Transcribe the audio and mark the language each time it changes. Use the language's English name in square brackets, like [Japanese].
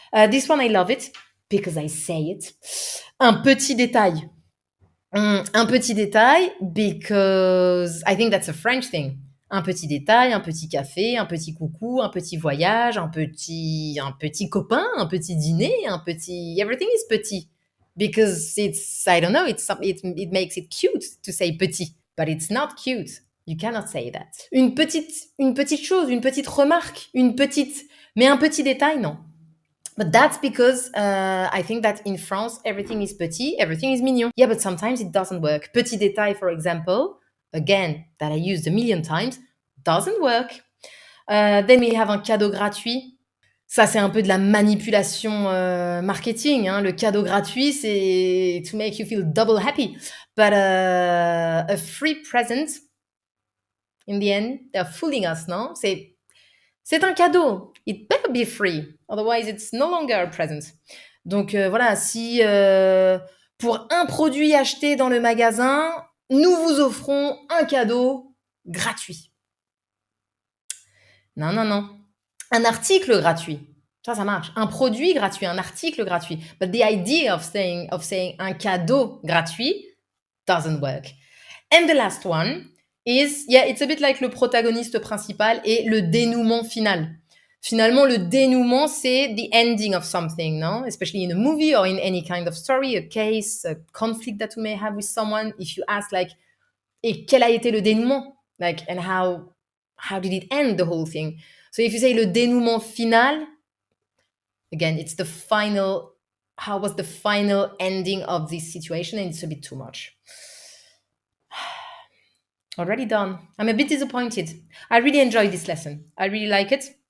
[English] This one, I love it because I say it. [French] Un petit détail. Un petit détail [English] because I think that's a French thing. [French] Un petit détail, un petit café, un petit coucou, un petit voyage, un petit copain, un petit dîner, [English] everything is petit. Because it's, I don't know, it makes it cute to say petit, but it's not cute. You cannot say that. [French] Une petite chose, une petite remarque, mais un petit détail, non. [English] But that's because I think that in France, everything is petit, everything is mignon. Yeah, but sometimes it doesn't work. Petit détail, for example, again, that I used a million times, doesn't work. Then we have [French] un cadeau gratuit. Ça, c'est un peu de la manipulation marketing. [English] Hein. [French] Le cadeau gratuit, c'est [English] to make you feel double happy. But a free present, in the end, they're fooling us, non? [French] C'est un cadeau. [English] It better be free. Otherwise, it's no longer a present. [French] Donc voilà, si pour un produit acheté dans le magasin, nous vous offrons un cadeau gratuit. Non. Un article gratuit. Ça marche. Un produit gratuit, un article gratuit. [English] But the idea of saying [French] un cadeau gratuit [English] doesn't work. And the last one is, it's a bit like [French] le protagoniste principal et le dénouement final. Finalement, le dénouement, c'est [English] the ending of something, no? Especially in a movie or in any kind of story, a case, a conflict that you may have with someone. If you ask, like, [French] et quel a été le dénouement? [English] Like, and how did it end, the whole thing? So if you say [French] le dénouement final, [English] again, it's the final, how was the final ending of this situation? And it's a bit too much. Already done. I'm a bit disappointed. I really enjoyed this lesson. I really like it.